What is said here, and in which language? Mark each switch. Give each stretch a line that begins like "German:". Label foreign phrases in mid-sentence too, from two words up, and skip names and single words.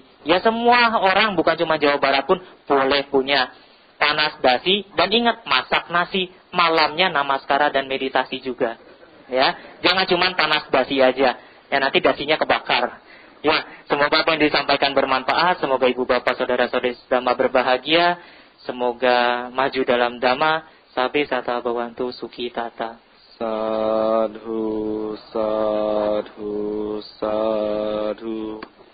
Indonesian: Ya, semua orang bukan cuma Jawa Barat pun boleh punya panas dasi, dan ingat masak nasi, malamnya namaskara dan meditasi juga. Ya, jangan cuma panas dasi aja. Ya, nanti dasinya kebakar. Ya, semoga apa yang disampaikan bermanfaat, semoga ibu bapak saudara-saudari sedama berbahagia, semoga maju dalam dhamma,
Pali: sabe sata bawantu suki tata. Sadhu, sadhu, sadhu.